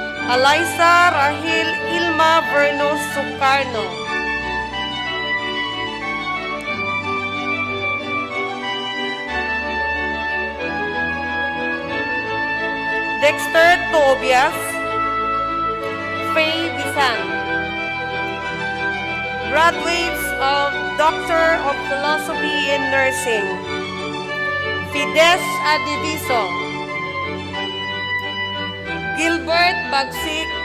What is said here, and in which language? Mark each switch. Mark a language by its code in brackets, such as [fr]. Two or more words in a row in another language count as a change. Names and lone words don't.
[en] Eliza Rahil Ilma Verno Sukarno. Dexter Tobias. Faye Bisan. Graduates of Doctor of Philosophy in Nursing. Fides Adiviso. Gilbert Bagsik.